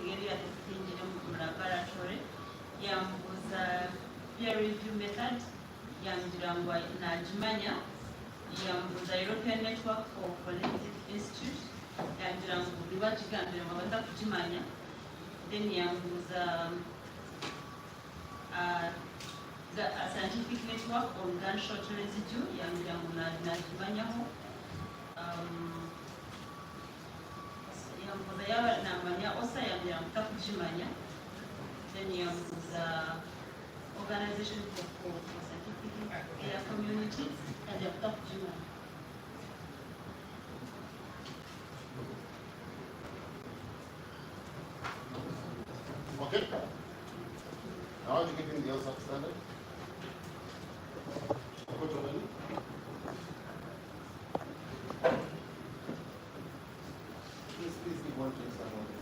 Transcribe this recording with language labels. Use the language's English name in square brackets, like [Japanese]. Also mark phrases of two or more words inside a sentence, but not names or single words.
[Nyoro] eri yatesitingire mu laboratory yambuuza [English] peer review method [Nyoro] yangira ngu nagimanya yambuuza [English] European Network of Forensic Institute [Nyoro] yangira ngu libagigambire ngu abaza kugimanya then yambuuza [English] a scientific network on gunshot residue [Nyoro] yangira ngu nagimanyaho yambuuza yaba namanya osa yangira ngu takugimanya then yambuuza [English] organization for scientific area communities [Nyoro] yangira ngu takugimanya. [English] Okay? I want to give him the OSAC standard. Go to Mali. Please give one to someone.